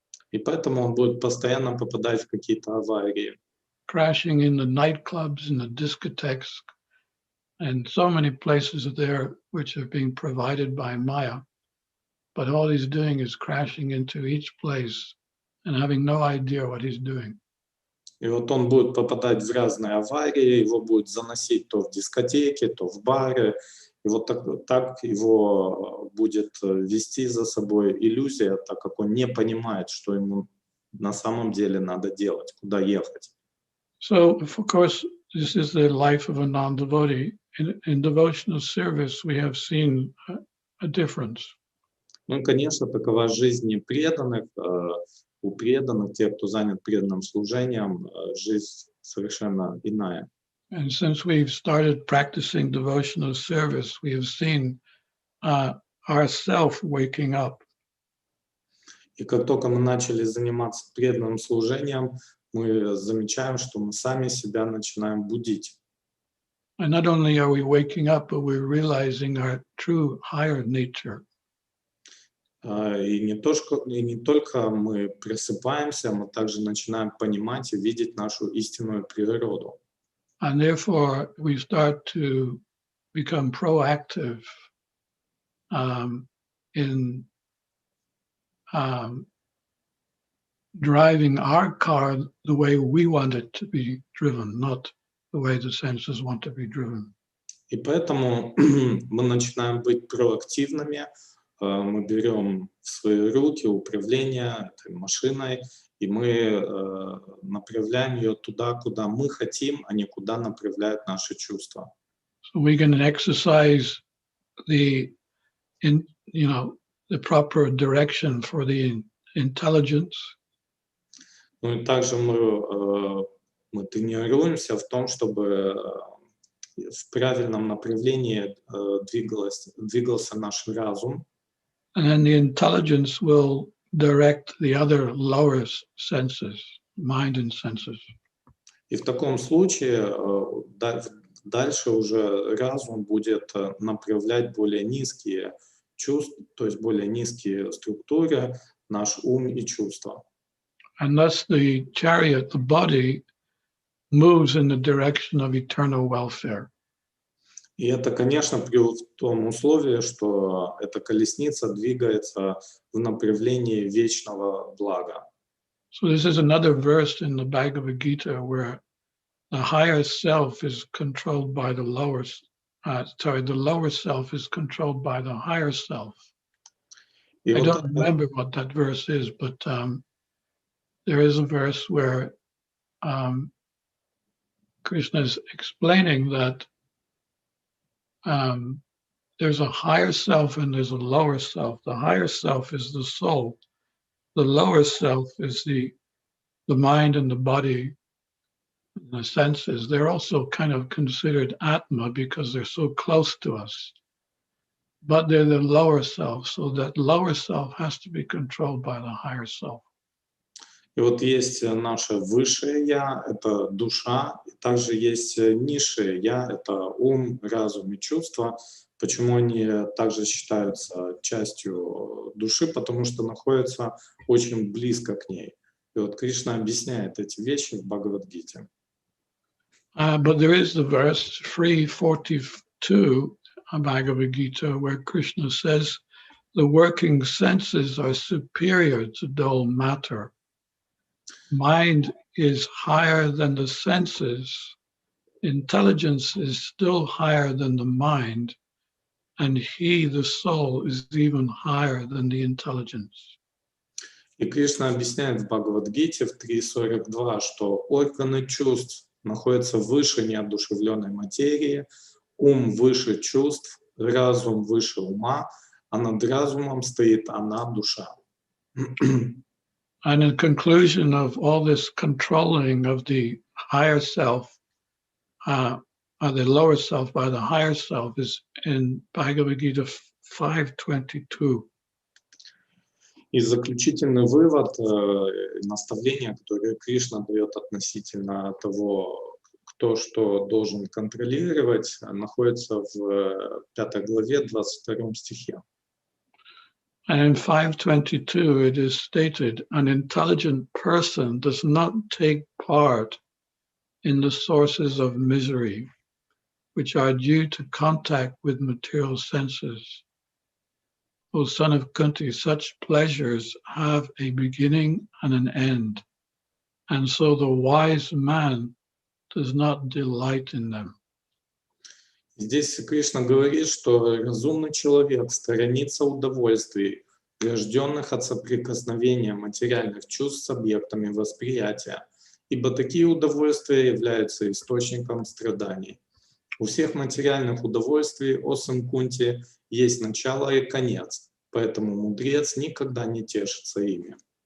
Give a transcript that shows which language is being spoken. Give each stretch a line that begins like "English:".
Russian: И поэтому он будет постоянно попадать в какие-то аварии.
English: Crashing in the nightclubs, in the discotheques, and so many places there which are being provided by Maya. But all he's doing is crashing into each place and having no idea what he's doing.
Russian: И вот он будет попадать в разные аварии, его будет заносить то в дискотеки, то в бары, И вот так его будет вести за собой иллюзия, так как он не понимает, что ему на самом деле надо делать, куда ехать.
English: So, of course, this is the life of a non-devotee. In devotional service, we have seen a difference.
Russian: Ну и, конечно, такова жизнь непреданных. У преданных, тех, кто занят преданным служением, жизнь совершенно иная.
English: And since we've started practicing devotional service, we have seen ourself waking up.
Russian: И как только мы начали заниматься преданным служением, мы замечаем, что мы сами себя начинаем будить.
English: And not only are we waking up, but we're realizing our true higher nature.
Russian: И не только мы просыпаемся, мы также начинаем понимать и видеть нашу истинную природу.
English: And therefore, we start to become proactive in driving our car the way we want it to be driven, not the way the senses want to be driven.
Russian: И поэтому мы начинаем быть проактивными, мы берем в свои руки управление этой машиной, и мы направляем ее туда, куда мы хотим, а не куда направляют наши чувства.
English: So we can exercise the proper direction for the intelligence.
Russian: Ну и также мы тренируемся в том, чтобы в правильном направлении двигался наш разум.
English: And then the intelligence will direct the other lower senses, mind and senses.
Russian: И в таком случае дальше уже разум будет направлять более низкие чувства, то есть более низкие структуры, наш ум и чувства.
English: And thus the chariot, the body, moves in the direction of eternal welfare.
Russian: И это, конечно, при том условии, что эта колесница двигается в направлении вечного блага.
English: So this is another verse in the Bhagavad Gita where the higher self is controlled by the lower, the lower self is controlled by the higher self.
Russian: И
English: I
Russian: вот
English: don't remember what that verse is, but there is a verse where Krishna is explaining that there's a higher self and there's a lower self. The higher self is the soul. The lower self is the mind and the body, and the senses. They're also kind of considered Atma because they're so close to us. But they're the lower self, so that lower self has to be controlled by the higher self.
Russian: И вот есть наше высшее «я», это душа, и также есть низшее «я», это ум, разум и чувства. Почему они также считаются частью души? Потому что находятся очень близко к ней. И вот Кришна объясняет эти вещи в Бхагавад-гите.
English: But there is the verse 342 of Bhagavad Gita where Krishna says, the working senses are superior to dull matter. Mind is higher than the senses. Intelligence is still higher than the mind. And he, the soul, is even higher than the intelligence.
Russian: И Кришна объясняет в Бхагавад-гите в 3.42, что органы чувств находятся выше неодушевленной материи, ум выше чувств, разум выше ума, а над разумом стоит она, душа.
English: And in conclusion of all this controlling of the higher self, or the lower self by the higher self, is in Bhagavad Gita 5.22.
Russian: И заключительный вывод, наставление, которое Кришна дает относительно того, кто что должен контролировать, находится в 5 главе, 22 стихе.
English: And in 5.22 it is stated, an intelligent person does not take part in the sources of misery, which are due to contact with material senses. O son of Kunti, such pleasures have a beginning and an end, and so the wise man does not delight in them.
Russian: Здесь Кришна говорит, что разумный человек сторонится удовольствий, рожденных от соприкосновения материальных чувств с объектами восприятия, ибо такие удовольствия являются источником страданий. У всех материальных удовольствий, о сын Кунти, есть начало и конец, поэтому мудрец никогда не тешится ими.